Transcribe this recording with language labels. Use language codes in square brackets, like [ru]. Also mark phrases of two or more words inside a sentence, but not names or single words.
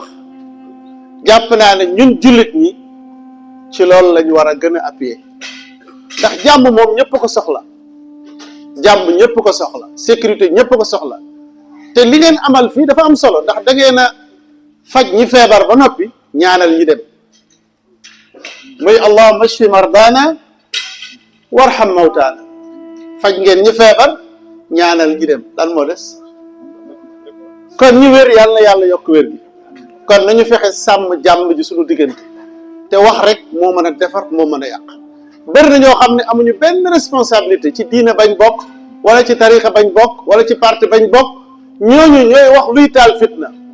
[wo] jàpp naa ne ñun jullit ñi ci loolu lañu war a gën a appuyer ndax jàmm moom ñëpp ko soxla jàmm ñëpp ko soxla sécurité ñëpp ko soxla te li ngeen amal fii dafa am solo ndax da ngeen a faj ñi feebar ba noppi ñaanal ñi dem muy [ar] اللهم اشف مرضانا وارحم موتانا [wo] faj ngeen ñi feebar ñaanal ñi dem lan moo des kon ñi wér yàlla na yàlla yokk wér gi kon nañu fexe sàmm jàmm ji suñu diggante te wax rek moo mën a defar moo mën a yàq bëri na ñoo xam ne amuñu benn responsabilité ci diine bañ bokk wala ci tarixa bañ bokk wala ci parti bañ bokk ñooñu ñooy wax luy taal fitna